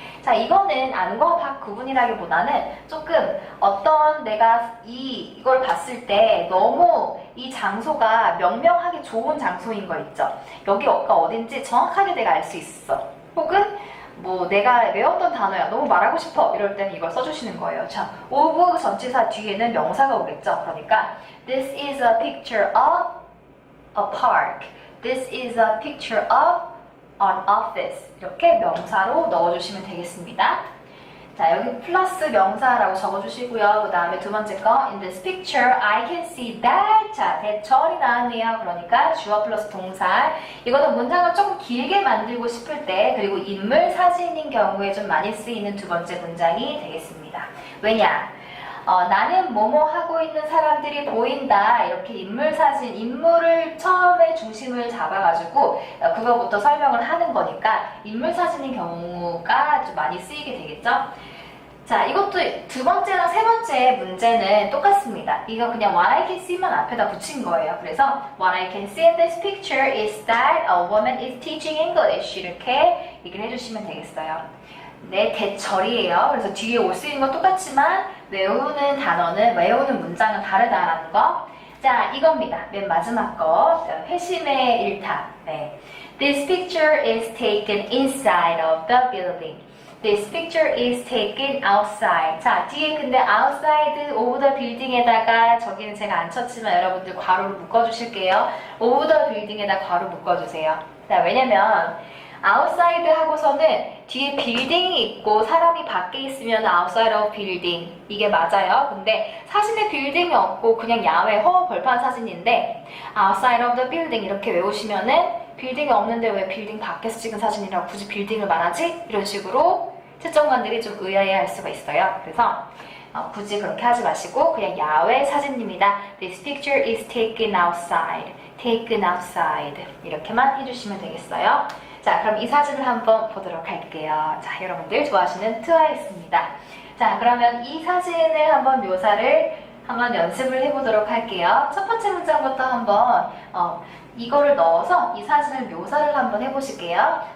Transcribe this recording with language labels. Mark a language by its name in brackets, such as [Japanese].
[Korean] 자, 이거는 안과 밖 구분이라기보다는 조금 어떤 내가 이걸 봤을 때 너무 이 장소가 명명하기 좋은 장소인 거 있죠. 여기가 어딘지 정확하게 내가 알 수 있어. 혹은 뭐 내가 외웠던 단어야 너무 말하고 싶어 이럴 때는 이걸 써주시는 거예요. 자, of 전치사 뒤에는 명사가 오겠죠. 그러니까 [English] This is a picture of a park. This is a picture of an office. [Korean] 이렇게 명사로 넣어주시면 되겠습니다. 자, 여기 플러스 명사라고 적어주시고요. 그 다음에 두 번째 거 [English] In this picture I can see that. [Korean] 자, 대절이 나왔네요. 그러니까 주어 플러스 동사. 이거는 문장을 조금 길게 만들고 싶을 때 그리고 인물 사진인 경우에 좀 많이 쓰이는 두 번째 문장이 되겠습니다. 왜냐? 나는 뭐뭐 하고 있는 사람들이 보인다. 이렇게 인물 사진, 인물을 처음에 중심을 잡아가지고 그거부터 설명을 하는 거니까 인물 사진인 경우가 좀 많이 쓰이게 되겠죠? 자, 이것도 두 번째랑 세 번째 문제는 똑같습니다. 이거 그냥 [English] what I can see [Korean] 만 앞에다 붙인 거예요. 그래서 [English] what I can see in this picture is that a woman is teaching English. [Korean] 이렇게 얘기를 해주시면 되겠어요. 네, 대절이에요. 그래서 뒤에 올 수 있는 건 똑같지만 외우는 단어는, 외우는 문장은 다르다라는 거. 자, 이겁니다. 맨 마지막 거. 회심의 일탑. 네. [English] This picture is taken inside of the building. This picture is taken outside. [Korean] 자, 뒤에 근데 [English] outside of the building [Korean] 에다가 저기는 제가 안 쳤지만 여러분들 괄호를 묶어주실게요. [English] of the building [Korean] 에다 괄호 묶어주세요. 자, 왜냐면 outside 하고서는 뒤에 빌딩이 있고 사람이 밖에 있으면 [English] outside of building [Korean] 이게 맞아요. 근데 사진에 빌딩이 없고 그냥 야외 허허 벌판 사진인데 [English] outside of the building [Korean] 이렇게 외우시면은 빌딩이 없는데 왜 빌딩 밖에서 찍은 사진이라고 굳이 빌딩을 말하지? 이런 식으로 채점관들이 좀 의아해할 수가 있어요. 그래서 굳이 그렇게 하지 마시고 그냥 야외 사진입니다. [English] This picture is taken outside. taken outside [Korean] 이렇게만 해주시면 되겠어요. 자, 그럼 이 사진을 한번 보도록 할게요. 자, 여러분들 좋아하시는 트와이스입니다. 자, 그러면 이 사진을 한번 묘사를 한번 연습을 해보도록 할게요. 첫 번째 문장부터 한번 이거를 넣어서 이 사진을 묘사를 한번 해보실게요.